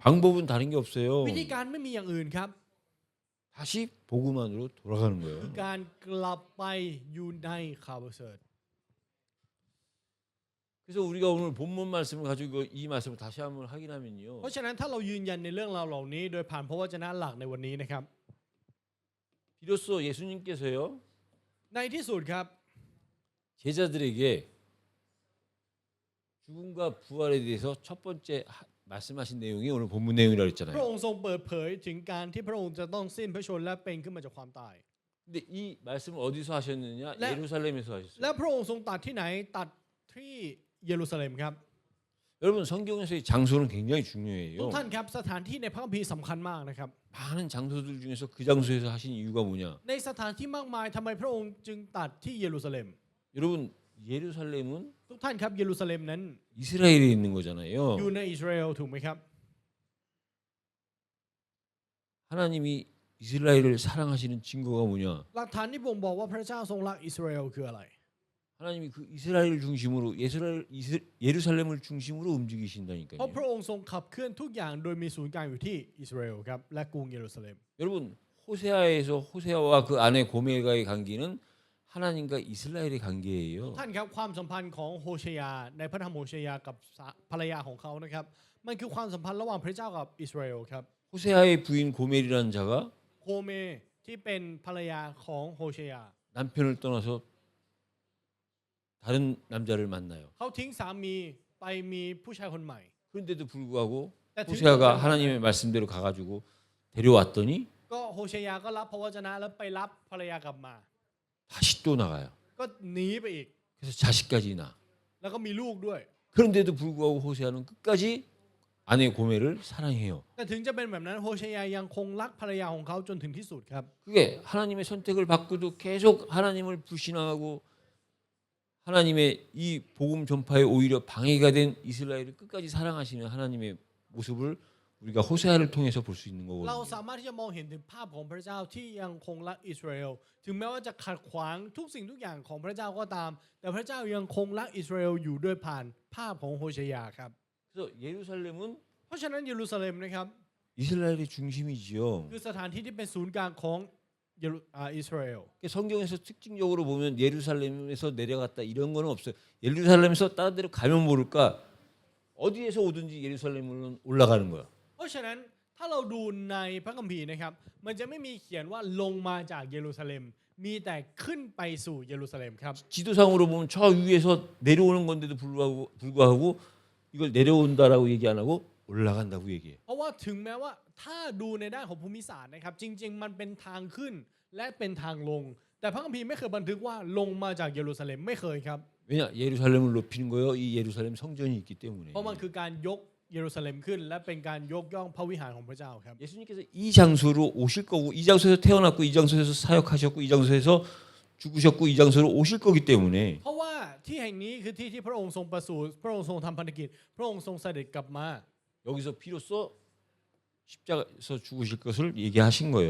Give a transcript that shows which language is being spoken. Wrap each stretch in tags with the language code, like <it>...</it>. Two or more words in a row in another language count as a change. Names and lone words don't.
<ko>방법은 다른 게 없어요.</ko> <th>วิธีการไม่มีอย่างอื่นครับ</th> <ko>다시 복음 안으로 돌아가는</ko> <th>คือ</th> <ko>거예요.</ko> <th>การกลับไปอยู่ในข่าวประเสริฐ</th> <ko>그래서 우리가 오늘 본문 말씀을 가지고 이 말씀을 다시 한번 확인하면요.</ko> <th>เพราะฉะนั้นถ้าเรายืนยันในเรื่องราวเหล่านี้ โดยผ่านพระวจนะหลักในวันนี้นะครับ</th> <ko>비로소 예수님께서요</ko> <th>ในที่สุดครับ</th> <ko>제자들에게 죽음과 부활에 대해서 첫 번째 말씀하신 내용이 오늘 본문 내용이라고</ko> <th>พระ</th> <ko>했잖아요.</ko> <th>องค์ทรงเปิดเผยถึงการที่พระองค์จะต้องสิ้นพระชนม์และเป็นขึ้นมาจากความตาย</th> <ko>근데 이 말씀을 어디서 하셨느냐? 네. 예루살렘에서 하셨어요.</ko> <th>และพระองค์ทรงตัดที่ไหนตัดที่เยรูซาเล็มครับ</th> <ko>여러분 성경에서의 장소는 굉장히</ko> <th>ทุก</th> <ko>중요해요.</ko> <th>ท่านครับสถานที่ในพระคัมภีร์สำคัญมากนะครับ</th> <ko>많은 장소들 중에서 그 장소에서 하신 이유가 뭐냐?</ko> <th>ในสถานที่มากมายทำไมพระองค์จึงตัดที่เยรูซาเล็ม</th> <ko>여러분 예루살렘은</ko> <th>ทุกท่านครับเยรูซาเล็มนั้น</th> <ko>이스라엘에 있는</ko> <th>อยู่</th> <ko>거잖아요.</ko> <th>ในอิสราเอลถูกไหมครับ</th> <ko>하나님이 이스라엘을 사랑하시는 증거가 뭐냐?</ko> <th>หลักฐานที่บ่งบอกว่าพระเจ้าทรงรักอิสราเอลคืออะไร</th> <ko>하나님이 그 이스라엘을 중심으로 예루살렘을 중심으로</ko> <th>เพราะ</th> <ko>움직이신다니까요.</ko> <th>พระองค์ทรงขับเคลื่อนทุกอย่างโดยมีศูนย์กลางอยู่ที่อิสราเอลครับและกรุงเยรูซาเล็ม</th> <ko>여러분 호세아에서 호세아와 그 아내 고멜가의 관계는 하나님과 이스라엘의 관계예요.</ko> <th>ท่านครับความสัมพันธ์ของโฮเชยาในพระธรรมโฮเชยากับภรรยาของเขานะครับมันคือความสัมพันธ์ระหว่างพระเจ้ากับอิสราเอลครับ</th> <ko>호세아의 부인 고멜이라는 자가</ko> <th>โคเมที่เป็นภรรยาของโฮเชยา</th> <ko>남편을 떠나서 다른 남자를 만나요.</ko> <th>เขาทิ้งสามีไปมีผู้ชายคนใหม่</th> <ko>그런데도 불구하고 네, 호세아가 들켰어요. 하나님의 말씀대로 가가지고 데려왔더니</ko> <th>ก็โฮเชยาก็รับพระวจนะแล้วไปรับภรรยากลับมา</th> <ko>다시 또 나가요.</ko> <th>ก็หนีไปอีก</th> <ko>그래서 자식까지 낳아.</ko> <th>แล้วก็มีลูกด้วย</th> <ko>그런데도 불구하고 호세아는 끝까지 아내 고멜을 사랑해요.</ko> <th>แต่ถึงจะเป็นแบบนั้นโฮเชยายังคงรักภรรยาของเขาจนถึงที่สุดครับ</th> <ko>그게 하나님의 선택을 받고도 계속 하나님을 불신하고 하나님의 이 복음 전파에 오히려 방해가 된 이스라엘을 끝까지 사랑하시는 하나님의 모습을 우리가 호세아를 통해서 볼 수 있는</ko> <th>เรา</th> <ko>거거든요.</ko> <th>สามารถที่จะมองเห็นถึงภาพของพระเจ้าที่ยังคงรักอิสราเอลถึงแม้ว่าจะขัดขวางทุกสิ่งทุกอย่างของพระเจ้าก็ตาม แต่พระเจ้ายังคงรักอิสราเอลอยู่ด้วยผ่านภาพของโฮเชยาครับ</th> <ko>그래서 예루살렘은</ko> <th>เพราะฉะนั้นเยรูซาเล็มนะครับ</th> <ko>이스라엘의 중심이지요.</ko> <th>คือสถานที่ที่เป็นศูนย์กลางของอิสราเอล</th> <ko>성경에서 특징적으로 보면 예루살렘에서 내려갔다 이런 거는 없어요. 예루살렘에서 다른 데로 가면 모를까 어디에서 오든지 예루살렘으로 올라가는 거야.</ko> <th>เพราะฉะนั้นถ้าเราดูในพระคัมภีร์นะครับมันจะไม่มีเขียนว่าลงมาจากเยรูซาเล็มมีแต่ขึ้นไปสู่เยรูซาเล็มครับ</th> <ko>지도상으로 보면 저 위에서 내려오는 건데도 불구하고 이걸 내려온다라고 얘기 안 하고 올라간다고 얘기해요.</ko> <th>เพราะว่าถึงแม้ว่าถ้าดูในด้านของภูมิศาสตร์นะครับจริงๆมันเป็นทางขึ้นและเป็นทางลง แต่พระคัมภีร์ไม่เคยบันทึกว่าลงมาจากเยรูซาเล็มไม่เคยครับ</th> <ko>왜냐 예루살렘을 높이는 거예요. 이 예루살렘 성전이 있기 때문에.</ko> <th>เพราะมันคือการยกเยรูซาเล็มขึ้น และเป็นการยกย่องพระวิหารของพระเจ้าครับ</th> <ko>예수님께서 이 장소로 오실 거고 이 장소에서 태어났고 이 장소에서 사역하셨고 이 장소에서 죽으셨고 이 장소로 오실 거기 때문에</ko> <th>เพราะว่าที่แห่งนี้คือที่ที่พระองค์ทรงประสูติพระองค์ทรงทำพันธกิจพระองค์ทรงเสด็จกลับมา</th> <ko>여기서 비로소 십자가에서 죽으실 것을 얘기하신 거예요.</ko>